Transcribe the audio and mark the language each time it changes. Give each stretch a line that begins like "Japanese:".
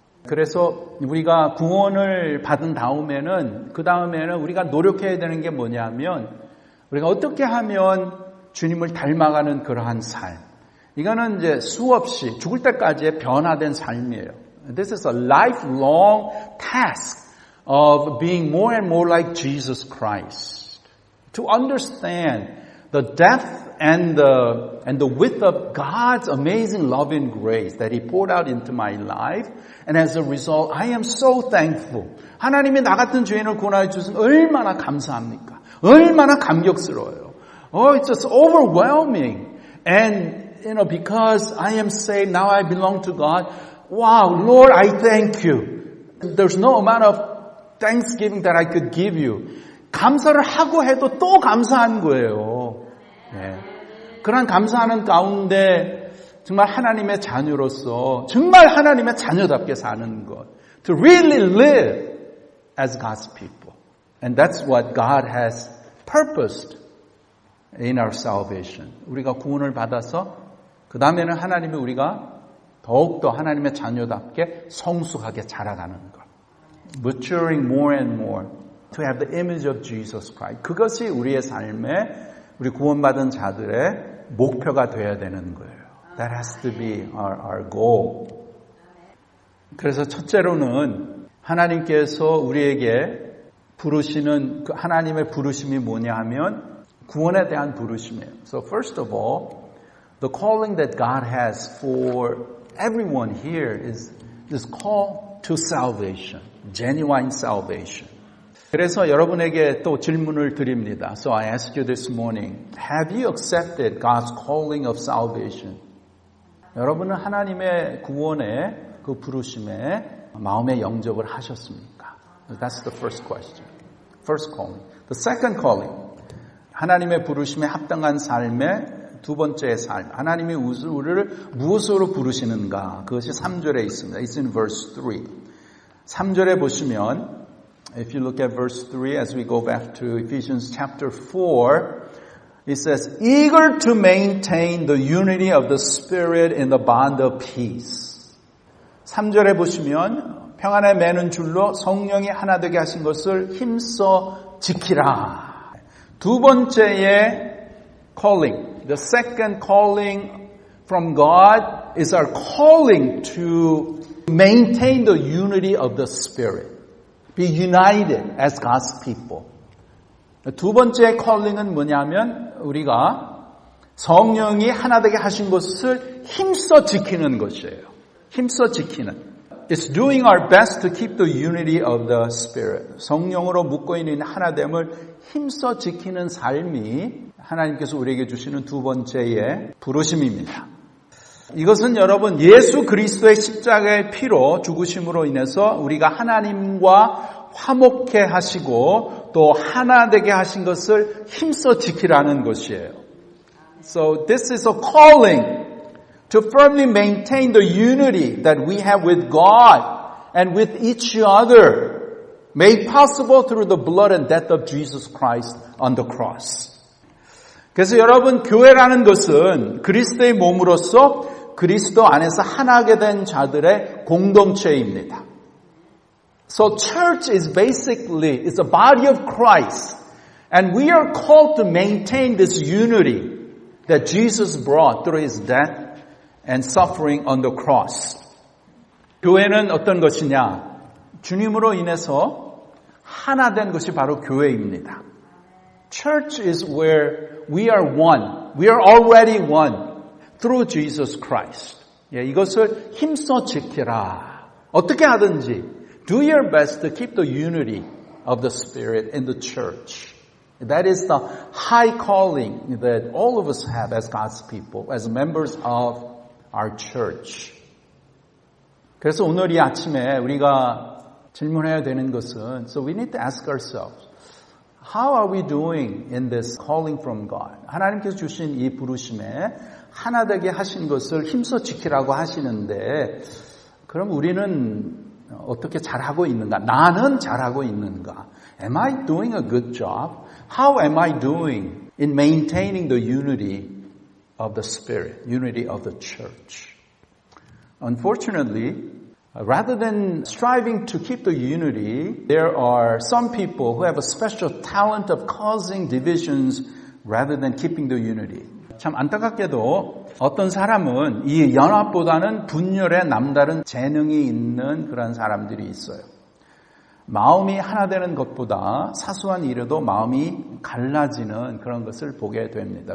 Korean: 그래서 우리가 구원을 받은 다음에는 그 다음에는 우리가 노력해야 되는 게 뭐냐면 우리가 어떻게 하면 주님을 닮아가는 그러한 삶. 이거는 이제 수없이 죽을 때까지의 변화된 삶이에요.
English: This is a lifelong task of being more and more like Jesus Christ. To understand the depth and the width of God's amazing love and grace that He poured out into my life. And as a result, I am so thankful.
Korean: 하나님이 나 같은 죄인을 구원하여 주신 얼마나 감사합니까? 얼마나 감격스러워요.
English: It's just overwhelming. And, because I am saved, now I belong to God. Wow, Lord, I thank you. There's no amount of thanksgiving that I could give you.
Korean: 감사를 하고 해도 또 감사한 거예요. 네. 그런 감사하는 가운데 정말 하나님의 자녀로서 정말 하나님의 자녀답게 사는 것.
English: To really live as God's people. And that's what God has purposed in our salvation.
Korean: 우리가 구원을 받아서 그 다음에는 하나님이 우리가 더욱더 하나님의 자녀답게 성숙하게 자라가는 것.
English: Maturing more and more to have the image of Jesus Christ.
Korean: 그것이 우리의 삶에 우리 구원받은 자들의 목표가 되어야 되는 거예요.
English: That has to be our goal.
Korean: 그래서 첫째로는 하나님께서 우리에게 부르시는 그 하나님의 부르심이 뭐냐 하면 구원에 대한 부르심이에요.
English: So first of all, the calling that God has for everyone here is this call to salvation, genuine salvation.
Korean: 그래서 여러분에게 또 질문을 드립니다.
English: So I ask you this morning, have you accepted God's calling of salvation?
Korean: 여러분은 하나님의 구원의 그 부르심에 마음의 영접을 하셨습니까?
English: That's the first question. First calling. The second calling.
Korean: 하나님의 부르심에 합당한 삶의 두 번째 삶. 하나님이 우리를 무엇으로 부르시는가? 그것이 3절에 있습니다.
English: It's in verse 3.
Korean: 3절에 보시면
English: if you look at verse 3 as we go back to Ephesians chapter 4, it says, eager to maintain the unity of the Spirit in the bond of peace.
Korean: 3절에 보시면 평안에 매는 줄로 성령이 하나 되게 하신 것을 힘써 지키라. 두 번째의
English: calling, the second calling from God is our calling to maintain the unity of the Spirit. Be united as God's people.
Korean: 두 번째 컬링은 뭐냐면 우리가 성령이 하나 되게 하신 것을 힘써 지키는 것이에요. 힘써 지키는.
English: is doing our best to keep the unity of the Spirit.
Korean: 성령으로 묶어 있는 하나됨을 힘써 지키는 삶이 하나님께서 우리에게 주시는 두 번째의 부르심입니다. 이것은 여러분 예수 그리스도의 십자가의 피로 죽으심으로 인해서 우리가 하나님과 화목해 하시고 또 하나 되게 하신 것을 힘써 지키라는 것이에요.
English: So this is a calling to firmly maintain the unity that we have with God and with each other, made possible through the blood and death of Jesus Christ on the cross.
Korean: 그래서 여러분 교회라는 것은 그리스도의 몸으로서 그리스도 안에서 하나게 된 자들의 공동체입니다.
English: So church is basically it's a body of Christ, and we are called to maintain this unity that Jesus brought through His death and suffering on the cross.
Korean: 교회는 어떤 것이냐? 주님으로 인해서 하나 된 것이 바로 교회입니다.
English: Church is where we are one. We are already one through Jesus Christ.
Korean: 이것을 힘써 지키라. 어떻게 하든지
English: do your best to keep the unity of the Spirit in the church. That is the high calling that all of us have as God's people, as members of our church.
Korean: 그래서 오늘 이 아침에 우리가 질문해야 되는 것은
English: so we need to ask ourselves, how are we doing in this calling from God?
Korean: 하나님께서 주신 이 부르심에 하나 되게 하신 것을 힘써 지키라고 하시는데 그럼 우리는 어떻게 잘하고 있는가? 나는 잘하고 있는가?
English: Am I doing a good job? How am I doing in maintaining the unity of the Spirit, unity of the church? Unfortunately, rather than striving to keep the unity, there are some people who have a special talent of causing divisions rather than keeping the unity.
Korean: 참 안타깝게도 어떤 사람은 이 연합보다는 분열에 남다른 재능이 있는 그런 사람들이 있어요. 마음이 하나 되는 것보다 사소한 일에도 마음이 갈라지는 그런 것을 보게 됩니다.